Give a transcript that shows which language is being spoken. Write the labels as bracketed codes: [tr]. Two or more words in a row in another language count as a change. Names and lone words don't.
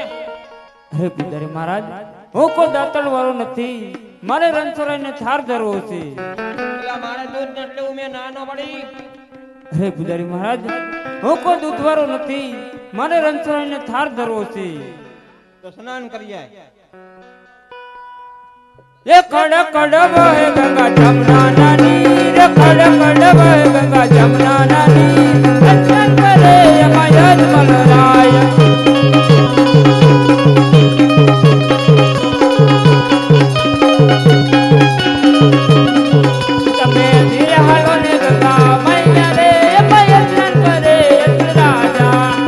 [gu] હે પૂજારી મહારાજ હું કોઈ દાતણ વાળો નથી, મારે રણછોડરાયનો થાર ધરવો છે। એલા મારે દૂધ નથી લેવું, મેં ના નો પાડી। હે પૂજારી મહારાજ હું કોઈ દૂધ વાળો નથી, મારે રણછોડરાયનો થાર ધરવો છે। તો સ્નાન કરી આય। [hi] ये कड़ कड़ बहे गंगा जमुना नानी, रे कड़ कड़ बहे गंगा जमुना नानी, दर्शन करे यमयज मलराय। [gu] તમે ધીરે હાલો ને ગંગા મૈયા રે, યમયજ કરે યજ્ઞ રાજા।